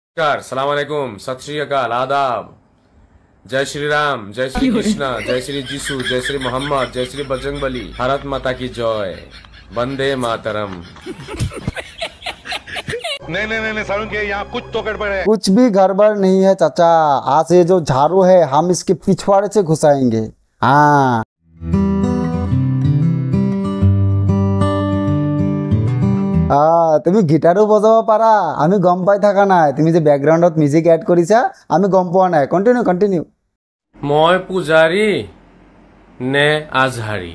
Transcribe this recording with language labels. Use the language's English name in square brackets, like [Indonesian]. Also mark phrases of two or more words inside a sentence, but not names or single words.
[Hindi] नमस्कार, सलाम अलैकुम, सत श्री अकाल, आदाब। जय श्री राम, जय श्री कृष्णा, जय श्री जीसू, जय श्री मोहम्मद, जय श्री बजरंगबली। भारत माता की जय, वंदे मातरम। नहीं सारुण के यहाँ कुछ तो गड़बड़ है। कुछ भी गड़बड़ नहीं है चाचा। आज ये जो झाड़ू है हम इसके पिछवाड़े से घुसाएंगे। [Assamese] हाँ তুমি গিটারও বজাব পারা, আমি গম পাই থাকা নাই। তুমি যে ব্যাকগ্রাউন্ডত মিউজিক এড কৰিছা আমি গম পোৱা নাই। কন্টিনিউ কন্টিনিউ। মই পূজাৰী নে আজহাৰী?